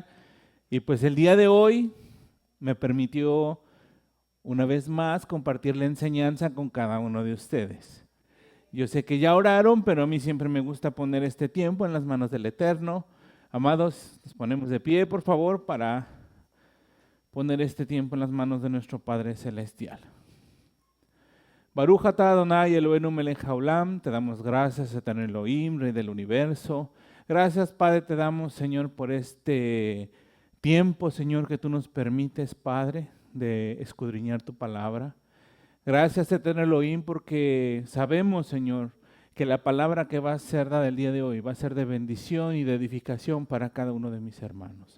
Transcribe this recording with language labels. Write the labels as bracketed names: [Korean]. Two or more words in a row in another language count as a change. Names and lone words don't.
[Spanish] Y pues el día de hoy me permitió una vez más compartir la enseñanza con cada uno de ustedes. Yo sé que ya oraron, pero a mí siempre me gusta poner este tiempo en las manos del Eterno. Amados, nos ponemos de pie, por favor, para poner este tiempo en las manos de nuestro Padre Celestial. [Hebrew] ברוך אתה אדוני אלוהינו מלך העולם, [Spanish] te damos gracias, Eterno Elohim, Rey del universo. Gracias, Padre, te damos, Señor, por este tiempo, Señor, que tú nos permites, Padre, de escudriñar tu palabra. Gracias, Eterno Elohim, porque sabemos, Señor, que la palabra que va a ser dada el día de hoy va a ser de bendición y de edificación para cada uno de mis hermanos.